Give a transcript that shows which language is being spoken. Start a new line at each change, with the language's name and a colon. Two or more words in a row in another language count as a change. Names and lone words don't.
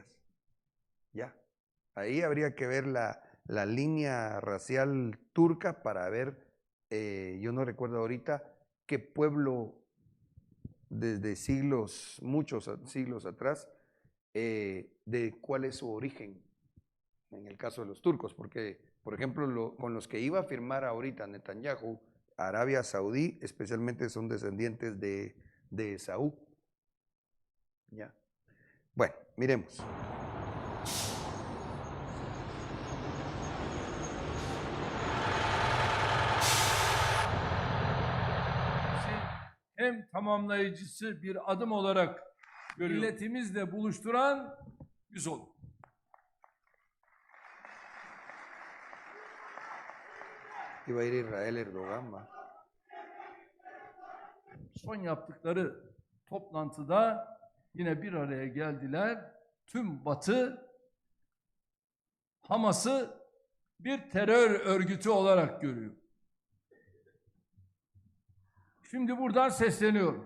Spanish: Ya, ahí habría que ver la línea racial turca para ver, yo no recuerdo ahorita qué pueblo desde muchos siglos atrás, de cuál es su origen en el caso de los turcos, porque, por ejemplo, con los que iba a firmar ahorita Netanyahu, Arabia Saudí, especialmente son descendientes de Esaú. ¿Ya? Bueno, miremos.
Turkish: Hem tamamlayıcısı bir adım olarak milletimizle buluşturan biz olduk.
Spanish: Iba a ir Israel Erdogan, va.
Turkish: Son yaptıkları toplantıda yine bir araya geldiler. Tüm Batı Hamas'ı bir terör örgütü olarak görüyor. Şimdi buradan sesleniyorum.